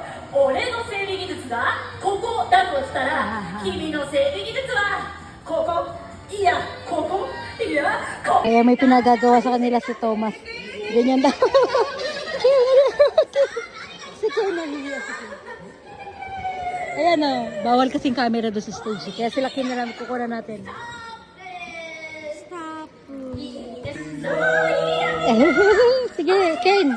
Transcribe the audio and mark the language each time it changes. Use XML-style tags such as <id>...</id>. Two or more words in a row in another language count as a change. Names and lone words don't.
<ja>俺の整備技術がここだとしたら君の整備技術はここいやここいやここ</ja> <tl>Kaya may pinagagawa sa kanila si Thomas. Ganyan daw. Si Kay nahihiya si Kay. Ayan o, bawal kasing camera doon sa stage. Kaya sila kinarami kukuha natin. Stop. Sige, Kane.</tl>